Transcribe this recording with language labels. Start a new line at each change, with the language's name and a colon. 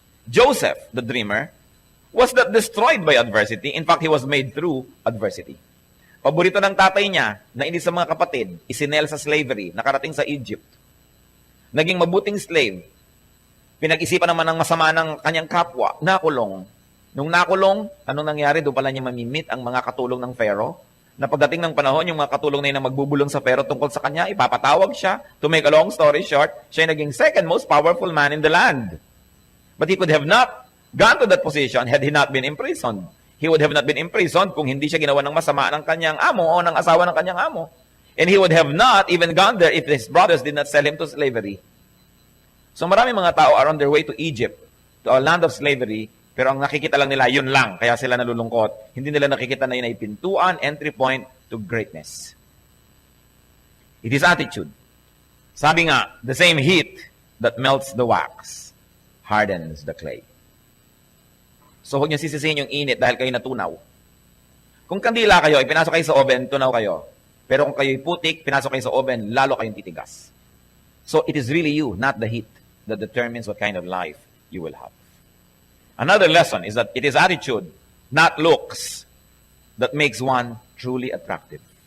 English: Joseph, the dreamer, was not destroyed by adversity. In fact, he was made through adversity.
Filipino: Paborito ng tatay niya, na inis sa mga kapatid, isinel sa slavery, nakarating sa Egypt. Naging mabuting slave. Pinag-isipan naman ng masama ng kanyang kapwa, nakulong. Nung nakulong, anong nangyari? Doon pala niya mamimit ang mga katulong ng Pharaoh. Na pagdating ng panahon, yung mga katulong na yun na magbubulong sa Pharaoh tungkol sa kanya, ipapatawag siya.
English: To make a long story short,
Filipino: siya yung naging
English: second most powerful man in the land. But he could have not gone to that position had he not been imprisoned. He would have not been imprisoned
Filipino: kung hindi siya ginawa ng masama ng kanyang amo
English: o ng asawa ng kanyang amo. And he would have not even gone there if his brothers did not sell him to slavery.
Filipino: So marami mga tao
English: are on their way to Egypt, to a land of slavery,
Filipino: pero ang nakikita lang nila, yun lang, kaya sila nalulungkot. Hindi nila nakikita na yun ay pintuan,
English: entry point to greatness. It is attitude.
Filipino: Sabi nga,
English: the same heat that melts the wax hardens the clay.
Filipino: So huwag niyo sisisihin yung init dahil kayo natunaw. Kung kandila kayo, ipinasok kayo sa oven, tunaw kayo. Pero kung kayo'y putik, pinasok kayo sa oven, lalo kayong titigas.
English: So it is really you, not the heat, that determines what kind of life you will have. Another lesson is that it is attitude, not looks, that makes one truly attractive.